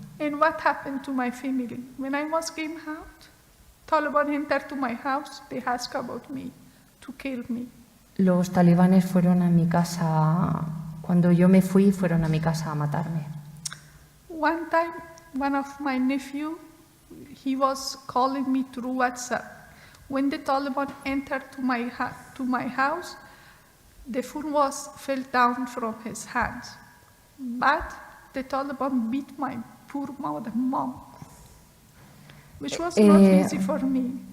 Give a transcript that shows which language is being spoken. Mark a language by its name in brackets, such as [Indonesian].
[English] And what happened to my family? When I was came out, Taliban entered to my house, they asked about me, to kill me. [Spanish] Los talibanes fueron a mi casa, cuando yo me fui, fueron a mi casa a matarme. [English] One time, one of my nephew, he was calling me through WhatsApp. When the Taliban entered to my house, the phone fell down from his hands. But the Taliban beat my poor mom, which was not easy for me.